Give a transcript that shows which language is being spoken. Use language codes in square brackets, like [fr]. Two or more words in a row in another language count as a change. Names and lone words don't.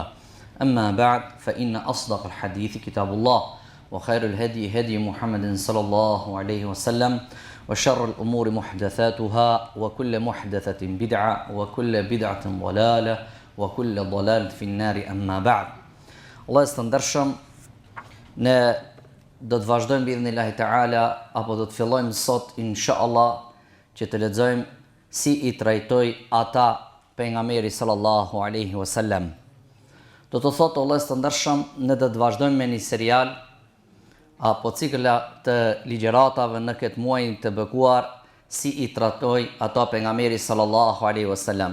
[ar] أما بعد فإن أصدق الحديث كتاب الله وخير الهدي هدي محمد صلى الله عليه وسلم وشر الأمور محدثاتها وكل محدثة بدعة وكل بدعة ضلالة وكل ضلالة في النار. أما بعد. [sq] Allah e stëndërshëm, ne do të vazhdojmë [ar] بإذن الله تعالى [sq] apo do të fillojmë sot inshallah që të lexojmë si i trajtoi ata pejgamberi [ar] صلى الله عليه وسلم. [sq] Do të thotë Allah e stëndërshëm, ne do të vazhdojmë me një serial apo cikla të ligjëratave në këtë muaj të bekuar si i trajtoi ata pejgamberi [ar] صلى الله عليه وسلم.